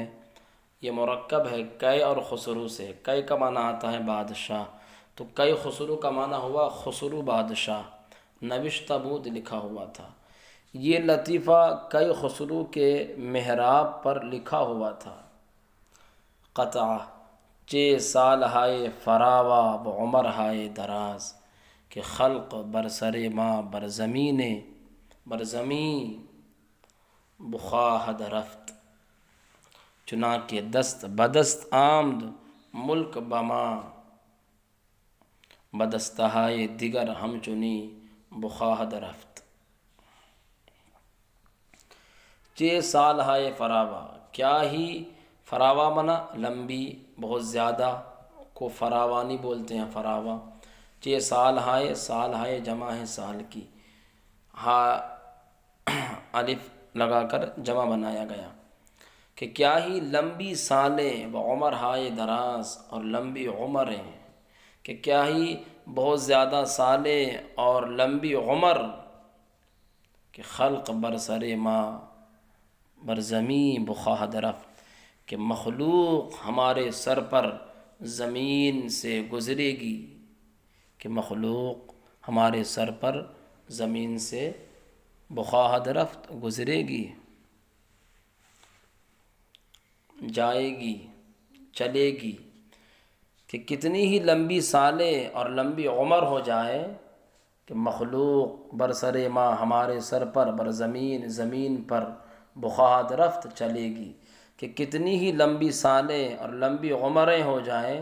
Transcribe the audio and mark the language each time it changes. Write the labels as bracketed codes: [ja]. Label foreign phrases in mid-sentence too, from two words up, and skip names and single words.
[ur] یہ مرکب ہے کئی اور خسرو سے، کئی کا معنی آتا ہے بادشاہ، تو کئی خسرو کا معنی ہوا خسرو بادشاہ، [fa] نوشتہ بود [ur] لکھا ہوا تھا۔ یہ لطیفہ کئی خسرو کے محراب پر لکھا ہوا تھا۔ [fa] قطعہ چے سال ہائے فراوا و عمر ہائے دراز، کہ خلق برسر ما برزمین بخواہد رفت، چنانکہ دست بدست آمد ملک بما بدستہائے دیگر ہمچنی بخواہد رفت۔ چے سال ہائے فراوا، [ur] کیا ہی، فراوا منا لمبی، بہت زیادہ کو فراوانی بولتے ہیں، فراوا۔ [fa] چے سال ہائے [ur] جمع ہے سال کی، الف لگا کر جمع بنایا گیا، کہ کیا ہی لمبی سالیں، [fa] و عمر ہائے دراز [ur] اور لمبی عمریں، کہ کیا ہی بہت زیادہ سالیں اور لمبی عمر، [fa] کہ خلق برسر ما برزمین بخواہد رفت، [ur] کہ مخلوق ہمارے سر پر زمین سے گزرے گی، کہ مخلوق ہمارے سر پر زمین سے [fa] بخواہد رفت [ur] گزرے گی، جائے گی، چلے گی، کہ کتنی ہی لمبی سالیں اور لمبی عمر ہو جائے، کہ مخلوق [fa] برسر ما [ur] ہمارے سر پر، برزمین زمین پر، [fa] بخواہد رفت [ur] چلے گی، کہ کتنی ہی لمبی سالیں اور لمبی عمریں ہو جائیں،